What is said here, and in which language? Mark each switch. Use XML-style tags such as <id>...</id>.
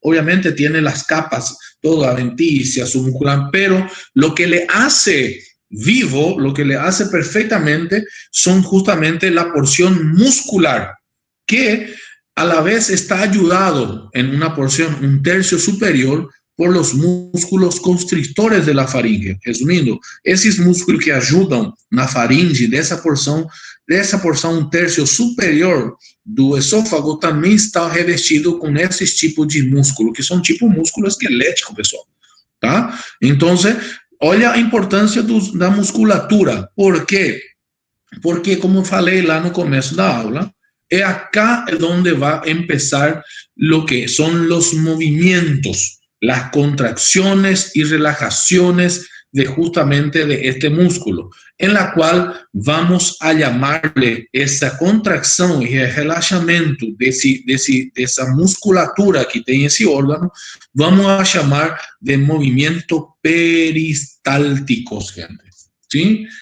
<es>Obviamente tiene las capas, toda adventicia, submuscular, pero lo que le hace vivo, lo que le hace perfectamente, son justamente la porción muscular, que a la vez está ayudado en una porción, un tercio superior, por los músculos constrictores de la faringe.</es> <pt>Resumindo, esses músculos que ajudam na faringe dessa porção, um terço superior do esôfago, também está revestido com esses tipos de músculo, que são tipo músculo esquelético, pessoal. Tá? Então, olha a importância da musculatura. Por quê? Porque, como falei lá no começo da aula,</pt> <es>es acá donde va a empezar lo que son los movimientos, las contracciones y relajaciones de justamente de este músculo, en la cual vamos a llamarle esa contracción y el relajamiento de esa musculatura que tiene ese órgano, vamos a llamar de movimientos peristálticos, gente, ¿sí?</es>